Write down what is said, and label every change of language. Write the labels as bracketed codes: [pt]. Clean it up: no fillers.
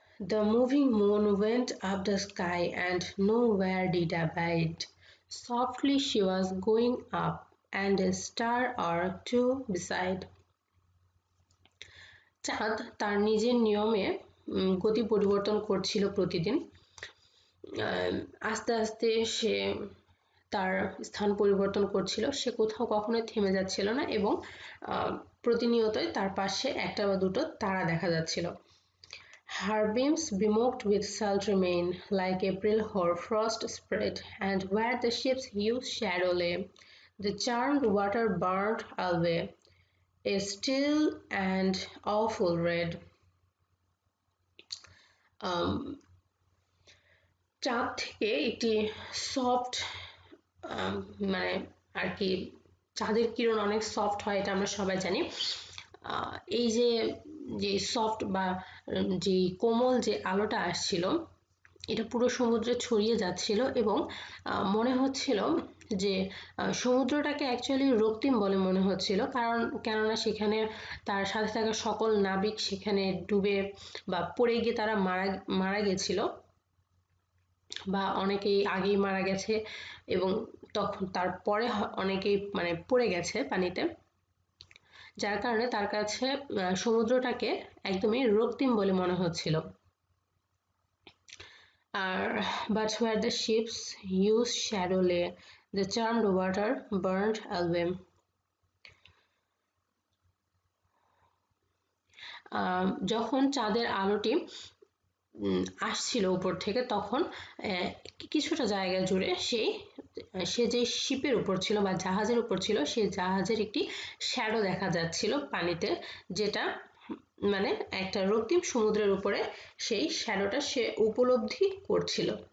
[en] The moving moon went up the sky and nowhere did abide. Softly she was going up, and a star or two beside. [bn] চাঁদ তার নিজের নিয়মে গতি পরিবর্তন করছিল প্রতিদিন। আস্তে আস্তে সে তার স্থান পরিবর্তন করছিল, সে কোথাও কখনোই থেমে যাচ্ছিল না এবং প্রতিনিয়তই তার পাশে একটা বা দুটো তারা দেখা যাচ্ছিল। [en] Her beams bemocked with sultry mane, like April hoar frost spread, and where the ship's huge shadow lay, the charmed water burned alway, a still and awful red. [bn] চাঁদ থেকে একটি সফট মানে আর কি, চাঁদের কিরণ অনেক সফট হয়, এটা আমরা সবাই জানি। এই যে যে সফট বা যে কোমল যে আলোটা আসছিল, এটা পুরো সমুদ্রে ছড়িয়ে যাচ্ছিল এবং মনে হচ্ছিল যে সমুদ্রটাকে অ্যাকচুয়ালি রক্তিম বলে মনে হচ্ছিল, কারণ কেননা সেখানে তার সাথে থাকা সকল নাবিক সেখানে ডুবে বা পড়ে গিয়ে তারা মারা গেছিল, বা অনেকেই আগেই মারা গেছে এবং তখন তারপরে অনেকেই মানে পড়ে গেছে পানিতে, যার কারণে তার কাছে সমুদ্রটাকে একদমই রক্তিম বলে মনে হচ্ছিল। [en] আর but where the ship's huge shadow lay, the charmed water burned alway. [bn] যখন চাঁদের আলোটি আসছিল উপর থেকে, তখন কিছুটা জায়গা জুড়ে সে যে শিপের উপর ছিল বা জাহাজের উপর ছিল, সেই জাহাজের একটি শ্যাডো দেখা যাচ্ছিল পানিতে, যেটা মানে একটা রক্তিম সমুদ্রের উপরে সেই শ্যাডোটা সে উপলব্ধি করছিল।